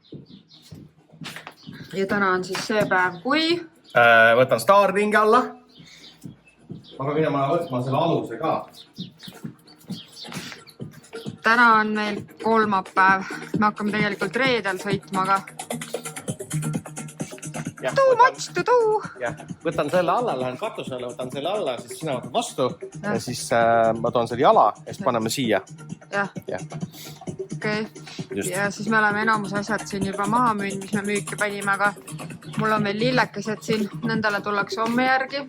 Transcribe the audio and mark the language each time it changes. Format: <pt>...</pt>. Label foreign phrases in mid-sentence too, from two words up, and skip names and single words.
<et>Ja täna on siis see päev, kui... Võtan Starlingi alla. Aga minema võtma selle aluse ka. Täna on meil kolmapäev. Me hakkame tegelikult reedel sõitma, aga...</et> <en>Too much to do.</en> <et>Võtan selle alla, lähen katusele, võtan selle alla, siis sina võtad vastu ja siis ma toon selle jala ja siis paneme siia. Jah. Okei. Ja siis me oleme enamus asjad siin juba maha müünud, mis me müüki panime, aga mul on veel lillekesed siin, nendele tullakse homme järgi.</et>